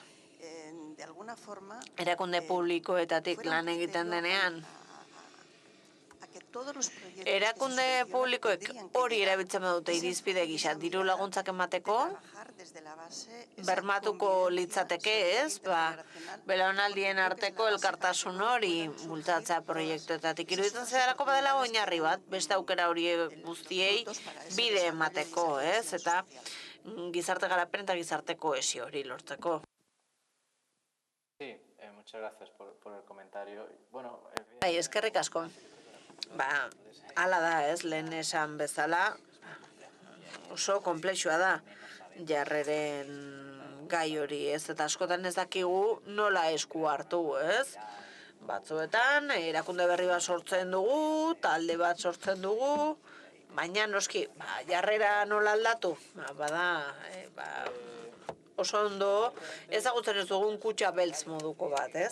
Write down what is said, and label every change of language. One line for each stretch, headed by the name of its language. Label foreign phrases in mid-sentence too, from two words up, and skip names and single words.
Basque: Erakunde publikoetatik lan egiten denean, erakunde publikoek hori erabiltzen badute irizpide gisa diru laguntzak emateko, bermatuko litzateke, ez? Belaunaldien arteko elkartasun hori bultzatza proiektuetatik iruditzen zedalako badela oinarri bat, beste aukera hori guztiei bide emateko, ez? Eta gizarte garapen eta gizarte kohesio hori lortzeko.
Spanish: Sí, muchas gracias por el comentario. Bueno,
Basque: Eskerrik asko. Hala da, ez, lehen esan bezala, oso konplexua da jarreren gai hori, ez, eta askotan ez dakigu nola esku hartu, ez? Batzuetan, erakunde berri bat sortzen dugu, talde bat sortzen dugu, baina noski, jarrera nola aldatu, oso ondo ezagutzen ez dugun kutxa beltz moduko bat, ez?